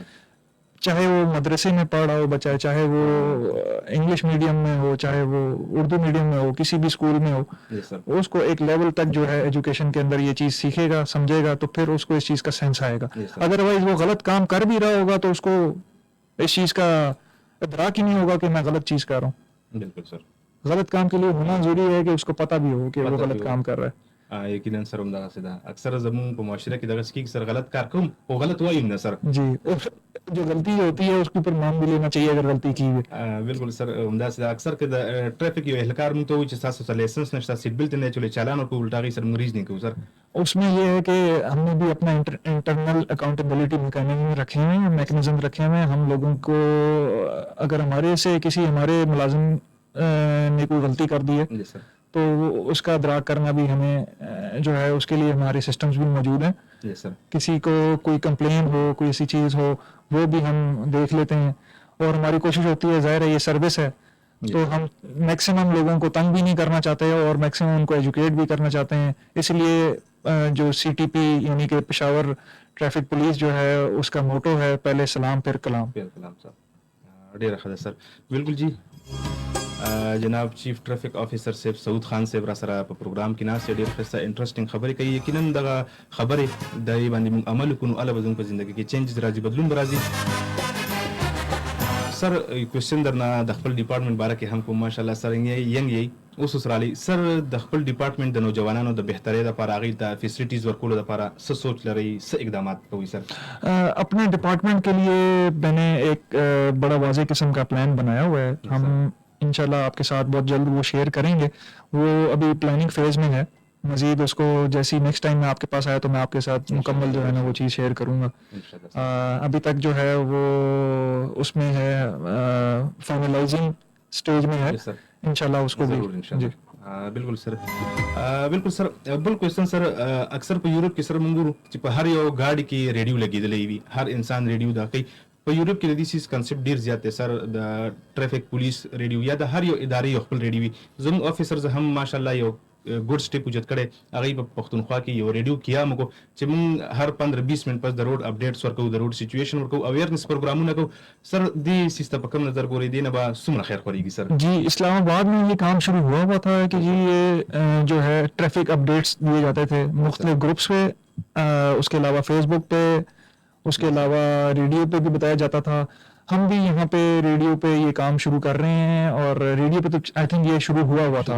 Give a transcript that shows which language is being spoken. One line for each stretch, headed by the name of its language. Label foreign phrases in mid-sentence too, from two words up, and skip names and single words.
Urdu: چاہے وہ مدرسے میں پڑھ رہا ہو بچہ, چاہے وہ
English: English medium
Urdu: میں ہو, چاہے وہ
English: Urdu medium
Urdu: میں ہو, کسی بھی اسکول میں ہو, اس کو ایک لیول تک جو ہے ایجوکیشن کے اندر یہ چیز سیکھے گا, سمجھے گا, تو پھر اس کو اس چیز کا سینس آئے گا. ادروائز وہ غلط کام کر بھی رہا ہوگا تو اس کو اس چیز کا ادراک ہی نہیں ہوگا کہ میں غلط چیز کر رہا ہوں. بالکل سر, غلط کام کے لیے ہونا ضروری ہے کہ اس کو پتہ بھی ہو کہ وہ غلط کام کر رہا ہے.
Pashto: یقیناً سر همدغسې ده. اکثره زموږ په معاشره کې دغسې کېږي سر غلط کار کوم خو غلط وایم نه سر.
Urdu: جی جو غلطی ہوتی ہے اس کے اوپر نام بھی لینا چاہیے اگر غلطی کی ہوئی.
Pashto: بالکل سر همداسې ده. اکثر که د ټریفک یو اهلکار موږ ته وایي چې ستاسو سره لایسنس نشته,
English: seat belt
Pashto: نه چلوئ, چالان ورکوو, الټا هغې سره موږ ریز نه کوو سر.
Urdu: اس میں یہ ہے کہ ہم نے بھی اپنا
English: internal accountability mechanism
Urdu: رکھے ہوئے ہیں. ہم لوگوں کو اگر ہمارے سے کسی ہمارے ملازم نے کوئی غلطی کر دی ہے تو اس کا ادراک کرنا بھی ہمیں جو ہے اس کے لیے ہمارے سسٹمز بھی موجود ہیں. کسی کو کوئی کمپلین ہو, کوئی ایسی چیز ہو, وہ بھی ہم دیکھ لیتے ہیں. اور ہماری کوشش ہوتی ہے, ظاہر ہے یہ سروس ہے تو ہم میکسیمم لوگوں کو تنگ بھی نہیں کرنا چاہتے اور میکسیمم ان کو ایجوکیٹ بھی کرنا چاہتے ہیں. اس لیے جو CTP یعنی کہ پشاور
English: traffic police
Urdu: جو ہے اس کا موٹو ہے پہلے سلام پھر کلام. کلام صاحب
Pashto: ډیر ښه ده سر. بالکل جی جناب
English: chief traffic officer
Pashto: صاحب سعود خان صاحب را سره په پروګرام کې ناست ډیر ښه انټرېسټینګ خبرې کوي. یقینا دغه خبرې د باندې موږ عمل وکړو اله به زموږ په ژوند کې چینجز راځي بدلون به راځي. سر کوېسچن درنه د خپل ډپارټمنټ باره کې هم کوم ماشاءالله سر ینګ یې اوس سرالی سر د خپل ډپارټمنټ د نوجوانانو د بهترۍ لپاره هغوی ته فیسلټیز ورکولو لپاره څه سوچ لرئ څه اقدامات کوئ سر؟
Urdu: اپنے ڈپارٹمنٹ کے لیے میں نے ایک بڑا واضح قسم کا پلان بنایا ہوا ہے. ہم انشاءاللہ آپ کے ساتھ بہت جلد وہ شیئر کریں گے. وہ ابھی
English: planning phase
Urdu: میں ہے. مزید اس کو جیسی
English: next time
Urdu: میں آپ کے پاس آیا تو میں آپ کے ساتھ مکمل جو ہے نا وہ چیز شیئر کروں گا. ابھی تک جو ہے وہ اس میں ہے
English: finalizing stage
Urdu: میں ہے. انشاءاللہ اس کو بھی جی
Pashto: بالکل سر. بالکل سر. بل کوېسچن سر اکثر په یورپ کې سره موږ ګورو چې په هر یو ګاډي کې ریډیو لګېدلی وي. هر انسان ریډیو دا کوي. په یورپ کې د دې سیز کنسپټ ډیر زیات دی سر. د
English: traffic police
Pashto: ریډیو یا د هر یو ادارې یو خپل ریډیو وي. زموږ افیسرز هم ماشاءالله یو
English: good step
Pashto: اوچت کړی. هغوی په پښتونخوا کې یو ریډیو قیام وکړو چې موږ هر 15-20 منټ پس د
English: road updates
Pashto: ورکوو د
English: road situation
Pashto: ورکوو اویرنس پروګرامونه کوو. سر دې سیز ته په کوم نظر ګورئ دې نه به څومره خیر خورېږي سر؟
Urdu: جی اسلام آباد میں یہ کام شروع ہوا ہوا تھا کہ جی یہ جو ہے
English: traffic updates
Urdu: دیے جاتے تھے مختلف گروپس پہ. اس کے علاوہ فیس بک پہ اس کے علاوہ ریڈیو پہ بھی بتایا جاتا تھا. ہم بھی یہاں پہ ریڈیو پہ یہ کام شروع کر رہے ہیں اور ریڈیو پہ تو
English: I think
Urdu: یہ شروع ہوا ہوا تھا.